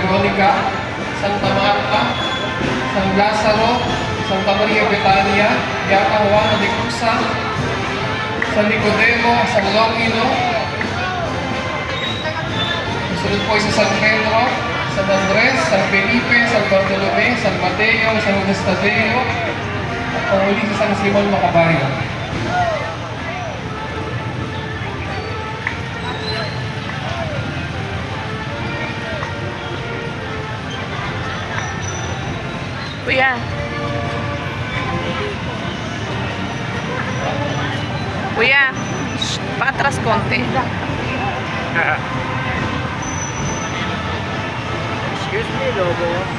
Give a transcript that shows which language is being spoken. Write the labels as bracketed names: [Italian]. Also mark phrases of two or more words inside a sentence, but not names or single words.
[Filipino] Monica, Santa Marta, San Lazaro, Santa Maria Betania, Yapa Juana de Cusa, San Nicodemo, San Longino, susunod po sa San Pedro, San Andres, San Felipe, San Bartolome, San Mateo, San Augustadeo, at panguli sa San Simon Macabayo. Kuya. Kuya, patras konti. [English] Excuse me, Lobo.